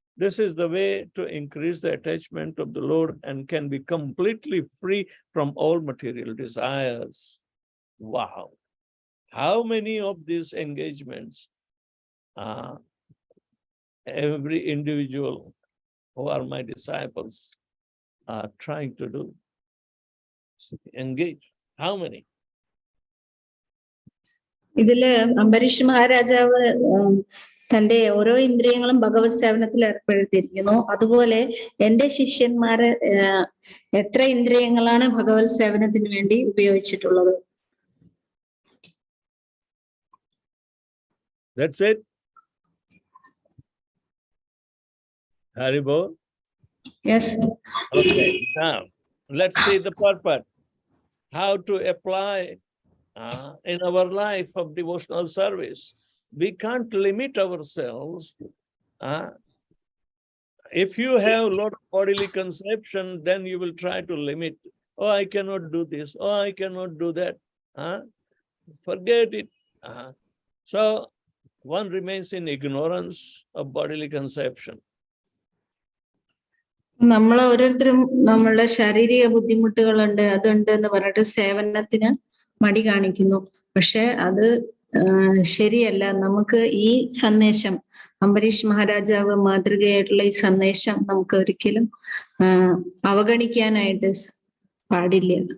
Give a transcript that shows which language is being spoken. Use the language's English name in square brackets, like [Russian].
[English] This is the way to increase the attachment of the Lord and can be completely free from all material desires. Wow. How many of these engagements every individual who are my disciples are trying to do? engage. How many? [Malayalam] ഇതില് അംബരീഷ് മഹാരാജാവ് തന്റെ ഓരോ ഇന്ദ്രിയങ്ങളും ഭഗവത് സേവനത്തിൽ ഏർപ്പെടുത്തിയിരിക്കുന്നു. അതുപോലെ എന്റെ ശിഷ്യന്മാര് എത്ര ഇന്ദ്രിയങ്ങളാണ് ഭഗവത് സേവനത്തിന് വേണ്ടി ഉപയോഗിച്ചിട്ടുള്ളത്? [English] That's it. Haribo? Yes. Okay, now let's see the purpose. How to apply in our life of devotional service. We can't limit ourselves. If you have a lot of bodily conception, then you will try to limit. Oh, I cannot do this. Oh, I cannot do that. Forget it. So one remains in ignorance of bodily conception. [Malayalam] നമ്മൾ ഓരോരുത്തരും നമ്മളുടെ ശാരീരിക ബുദ്ധിമുട്ടുകളുണ്ട്, അതുണ്ട് എന്ന് പറഞ്ഞിട്ട് സേവനത്തിന് മടി കാണിക്കുന്നു. പക്ഷെ അത് ശരിയല്ല. നമുക്ക് ഈ സന്ദേശം, അംബരീഷ് മഹാരാജാവ് മാതൃകയായിട്ടുള്ള ഈ സന്ദേശം നമുക്ക് ഒരിക്കലും അവഗണിക്കാനായിട്ട് പാടില്ല.